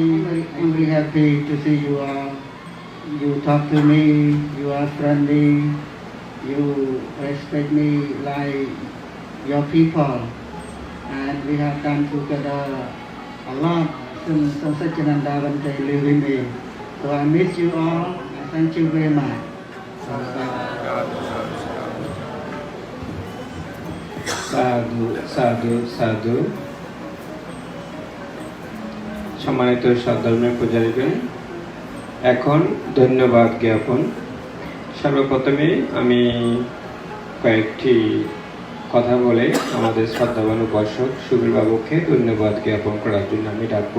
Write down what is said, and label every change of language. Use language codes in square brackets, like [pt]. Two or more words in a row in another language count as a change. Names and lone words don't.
[en] I'm very happy to see you all. You talk to me, you are friendly, you respect me like your people. And we have done together a lot since Satyananda went to live with me. So I miss you all, and thank you very much. [bn] สาธุสาธุสาธุ সম্মানিত সদ্ধর্মের পূজারীগণ, এখন ধন্যবাদ জ্ঞাপন। সর্বপ্রথমে আমি কয়েকটি কথা বলে আমাদের শ্রদ্ধাবান উপাসক সুবীর বাবুকে ধন্যবাদ জ্ঞাপন করার জন্য আমি ডাকবো।